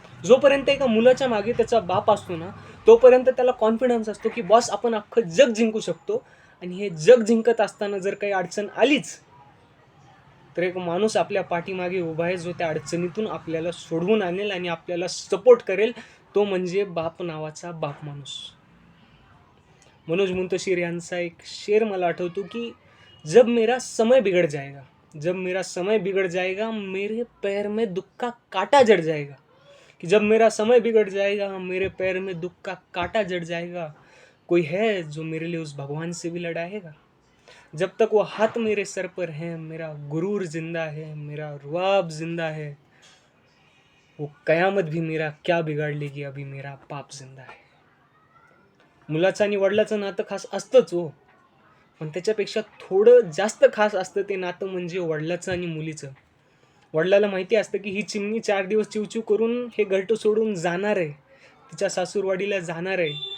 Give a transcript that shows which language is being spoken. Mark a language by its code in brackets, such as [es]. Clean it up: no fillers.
[mr] जोपर्यंत एका मुलाच्या मागे त्याचा बाप असतो ना, तोपर्यंत त्याला कॉन्फिडन्स असतो की बॉस आपण अख्खं जग जिंकू शकतो. आणि हे जग जिंकत असताना जर काही अडचण आलीच तर एक माणूस आपल्या पाठीमागे उभा आहे, जो त्या अडचणीतून आपल्याला सोडवून आणेल आणि आपल्याला सपोर्ट करेल. तो म्हणजे बाप नावाचा बाप माणूस. मनोज मुंतशीर यांचा एक शेर मला आठवतो की [hi] जब मेरा समय बिगड़ जाएगा, जब मेरा समय बिगड़ जाएगा, मेरे पैर में दुख का काटा जड़ जाएगा. कि जब मेरा समय बिगड़ जाएगा, मेरे पैर में दुख का काटा जड़ जाएगा, कोई है जो मेरे लिए उस भगवान से भी लड़ाएगा. जब तक वो हाथ मेरे सर पर है, मेरा गुरूर जिंदा है, मेरा रुआब जिंदा है. वो कयामत भी मेरा क्या बिगाड़ लेगी, अभी मेरा पाप जिंदा है. [mr] मुलाचं आणि वडिलाचं नातं खास असतंच हो, पण त्याच्यापेक्षा थोडं जास्त खास असतं ते नातं म्हणजे वडिलाचं आणि मुलीचं. वडिलाला माहिती असतं की ही चिमणी 4 दिवस चिवचिव करून हे घरटं सोडून जाणार आहे, तिच्या सासूरवाडीला जाणार आहे.